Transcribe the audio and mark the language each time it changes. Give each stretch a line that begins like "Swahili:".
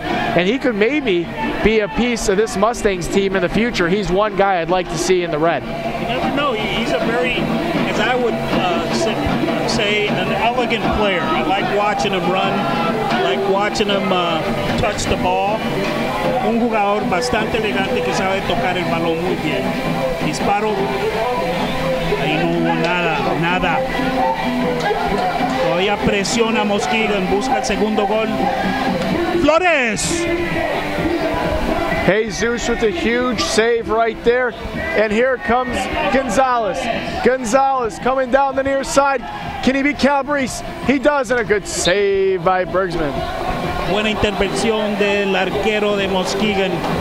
English: And he could maybe be a piece of this Mustangs team in the future. He's one guy I'd like to see in the red. You never know. He's a very, as I would say, an elegant player. I like watching him run. I like watching him touch the ball.
Spanish: Un jugador bastante elegante que sabe tocar el balón muy bien. Disparo. Ahí no hubo nada. Todavía presiona Muskegon, busca el segundo gol.
English: Flores! Jesus with a huge save right there. And here comes Gonzalez. Gonzalez coming down the near side. Can he beat Calabrese? He does, and a good save by Bergsman.
Spanish: Buena intervención del arquero de Muskegon.